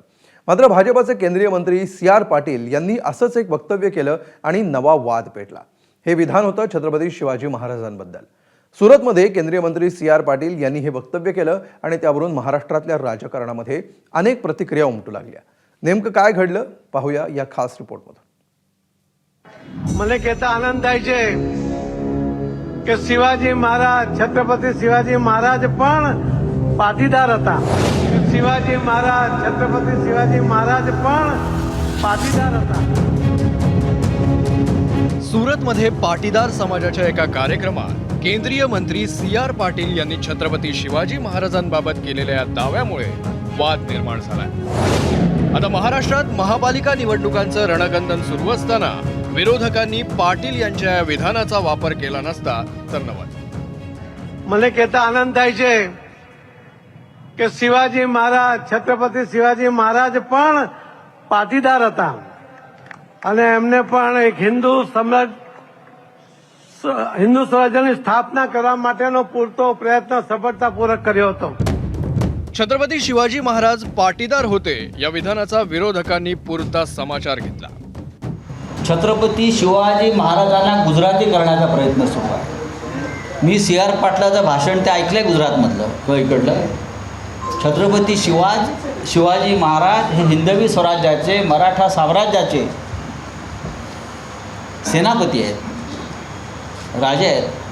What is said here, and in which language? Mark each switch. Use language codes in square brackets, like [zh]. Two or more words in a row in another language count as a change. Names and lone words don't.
[mr] मात्र भाजपचे केंद्रीय मंत्री सी.आर. पाटील यांनी असंच एक वक्तव्य केलं आणि नवा वाद पेटला। हे विधान होतं छत्रपती शिवाजी महाराजांबद्दल। सुरतमध्ये केंद्रीय मंत्री सी.आर. पाटील यांनी हे वक्तव्य केलं आणि त्यावरून महाराष्ट्रातल्या राजकारणामध्ये अनेक प्रतिक्रिया उमटू लागल्या। नेमकं काय घडलं पाहूया या खास रिपोर्टमध्ये। [gu] મને કહેતા આનંદ થાય છે કે શિવાજી મહારાજ છત્રપતિ શિવાજી મહારાજ પણ પાટીદાર હતા। શિવાજી મહારાજ છત્રપતિ શિવાજી મહારાજ પણ પાટીદાર હતા। [mr] सुरतमध्ये पाटीदार समाजाच्या एका कार्यक्रमात केंद्रीय मंत्री सी.आर. पाटील यांनी छत्रपती शिवाजी महाराजांबाबत केलेल्या दाव्यामुळे वाद निर्माण झालाय। आता महाराष्ट्रात महापालिका निवडणुकांचं रणकंदन सुरू असताना विरोधकांनी पाटील यांच्या या विधानाचा वापर केला नसता तर नवल। [gu] મને કહેતા આનંદ થાય છે કે શિવાજી મહારાજ છત્રપતિ શિવાજી મહારાજ પણ પાટીદાર હતા અને એમને પણ એક હિન્દુ સ્વરાજ્યની સ્થાપના કરવા માટેનો પૂરતો પ્રયત્ન સફળતાપૂર્વક કર્યો હતો। [mr] छत्रपती शिवाजी महाराज पाटीदार होते या विधानाचा विरोधकांनी पुरता समाचार घेतला। छत्रपती शिवाजी महाराजांना गुजराती करण्याचा प्रयत्न सुरू आहे। मी सी.आर. पाटलाचं भाषण ते ऐकलंय गुजरातमधलं इकडलं। छत्रपती शिवाजी महाराज हे हिंदवी स्वराज्याचे मराठा साम्राज्याचे सेनापती आहेत, राजे आहेत।